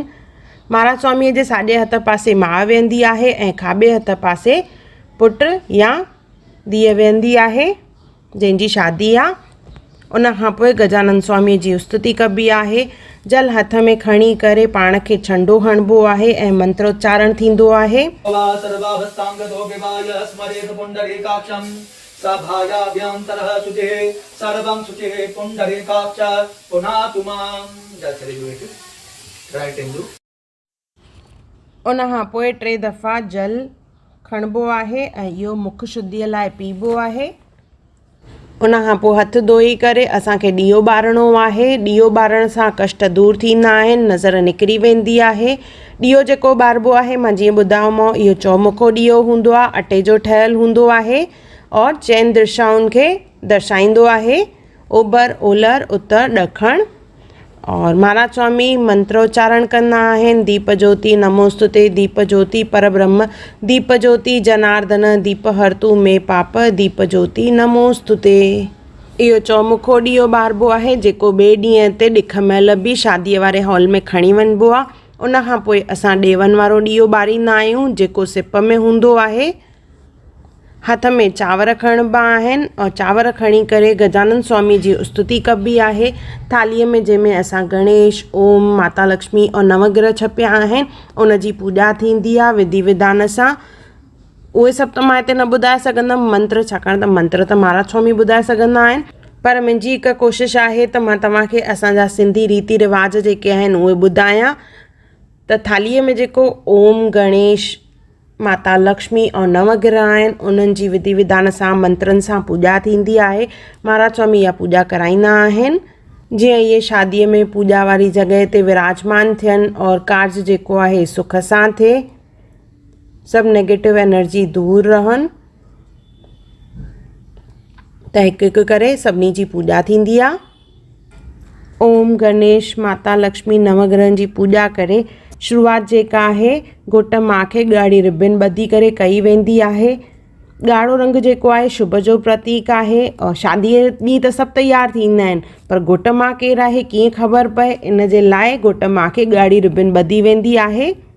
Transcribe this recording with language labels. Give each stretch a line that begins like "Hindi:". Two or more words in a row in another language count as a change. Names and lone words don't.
Sindhi: महाराज स्वामीअ जे साॼे हथ पासे माउ वेहंदी आहे ऐं खाॿे हथ पासे पुट या धीअ वेहंदी आहे जंहिंजी शादी आहे। उन खां पोइ गजानंद स्वामीअ जी स्तुति कबी आहे। जल हथ में खणी करे पाण खे छंडो हणिबो आहे ऐं मंत्रोच्चारण थींदो आहे।
Sanskrit: सभायाभ्यन्तरः शुचिः सर्वं शुचिः पुण्डरीकाक्ष पुनातु मां।
Sindhi: उन खां पोइ 3 दफ़ा जल खणिबो आहे ऐं इहो मुख शुद्धीअ लाइ पीबो आहे। उन खां पोइ हथ धोई करे असांखे ॾीओ ॿारणो आहे। ॾीओ ॿारण सां कष्ट दूर थींदा आहिनि, नज़र निकिरी वेंदी आहे। ॾीओ जेको ॿारबो आहे, मां जीअं ॿुधायोमांव, इहो चौमुखो ॾीओ हूंदो आहे, अटे जो ठहियलु हूंदो आहे और चइनि दिशाउनि खे दर्शाईंदो आहे, ओभर ओलर उत्तर ॾखण। और महाराज स्वामी मंत्रोच्चारण कंदा आहिनि,
Sanskrit: दीप ज्योति नमोस्तुते, दीप ज्योति परब्रह्म, दीप ज्योति जनार्दन, दीप हरतु में पाप, दीप ज्योति नमोस्तुते।
Sindhi: इहो चौमुखो ॾीओ ॿारबो आहे जेको ॿिए ॾींहं ते ॾिख महिल बि शादीअ वारे हॉल में खणी वञिबो आहे। उन खां पोइ असां ॾेवनि वारो ॾीओ ॿारींदा आहियूं जेको सिप में हूंदो आहे। हथ में चांवर खणिबा आहिनि और चांवर खणी करे गजानंद स्वामी जी स्तुति कबी आहे। थालीअ में जंहिंमें असां गणेश, ओम, माता लक्ष्मी और नवग्रह छपिया आहिनि उन जी पूॼा थींदी आहे विधि विधान सां। उहे सभु त मां हिते न ॿुधाए सघंदमि मंत्र, छाकाणि त मंत्र त महाराज स्वामी ॿुधाए सघंदा आहिनि, पर मुंहिंजी हिकु कोशिशि आहे त मां तव्हांखे असांजा सिंधी रीति रिवाज जेके आहिनि उहे ॿुधायां। त थालीअ में जेको ओम, गणेश, माता लक्ष्मी और नवग्रह आहिनि उन्हनि जी विधि विधान सां मंत्रनि सां पूॼा थींदी आहे। महाराज स्वामी इहा पूॼा कराईंदा आहिनि जीअं इहे शादीअ में पूॼा वारी जॻह ते विराजमान थियनि और कार्ज जेको आहे सुख सां थिए, सभु
English: negative energy
Sindhi: दूर रहनि। त हिकु हिकु करे सभिनी जी पूॼा थींदी आहे। ओम गणेश, माता लक्ष्मी, नवग्रहनि जी पूॼा करे शुरूआति जेका आहे घोट माउ खे ॻाढ़ी रिबन ॿधी करे कई वेंदी आहे। ॻाढ़ो रंग जेको आहे शुभ जो प्रतीक आहे और शादीअ ॾींहुं त सभु तयारु थींदा आहिनि, पर घोट माउ केरु आहे कीअं ख़बर पए, इन जे लाइ घोट माउ खे ॻाढ़ी रिबन ॿधी वेंदी आहे।